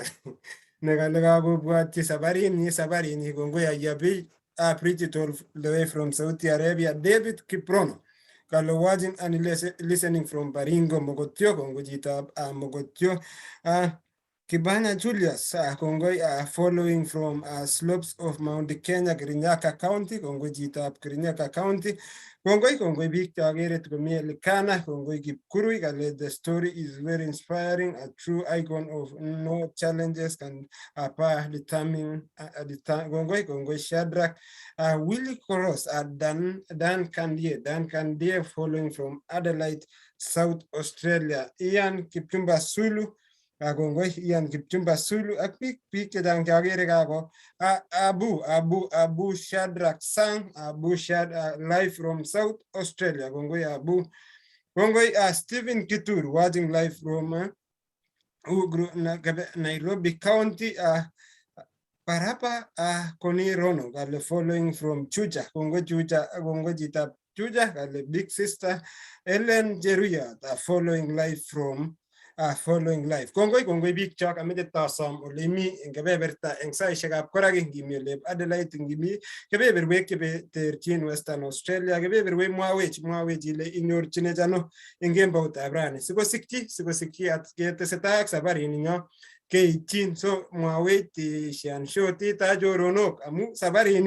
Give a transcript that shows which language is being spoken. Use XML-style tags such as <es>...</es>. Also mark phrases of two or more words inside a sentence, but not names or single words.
<kln>Negalago Buati Sabarini, Kongoi Ayabi.</kln> <en>Preached all the way from Saudi Arabia, David Kiprono. Kalo watching and listening from Baringo, Mogotio,</en> <kln>Kongo Chitab,</kln> <en>Mogotio.</en> <kln>Kibana Julius, Kongoi,</kln> <en>following from slopes of Mount Kenya, Kirinyaga County,</en> <kln>Kongoi Chitab</kln> <en>Kirinyaga County.</en> <kln>Kongoi Big Target Komie Likana, Kongoi Chepkirui,</kln> <en>the story is very inspiring, a true icon of no challenges can determine Kongoi Shadrach, Willie Koros, Dan Kandie, following from Adelaide, South Australia, Ian Kipchumba Sulu, Kongoi Ian Kipchumba Sulu</en> <kln>ak biik chechang chagere kako</kln> <en>Abu Shadrach Sang live from South Australia. Kongoi Abu. Kongoi Stephen Kitur watching live from Nairobi County. Parapa Koni Ronoh kale following from Chuja.</en> <kln>Kongoi Chitab Chuja kale</kln> <en>big sister Ellen Jeruyat following live from following live.</en> <kln>Kongoi big chok amete tasom olimi ngebeberta eng saishekab koraki ngimi oleb Adelaide ngimi kebeberwek chebe terchin Western Australia kebeberwek mwawech ile inyorchine chano eng kemboutab rani sikosikchi at ketesetai ak sabarit ninyo keityin so mwawech shan shoti ta joronok amu sabarini</kln>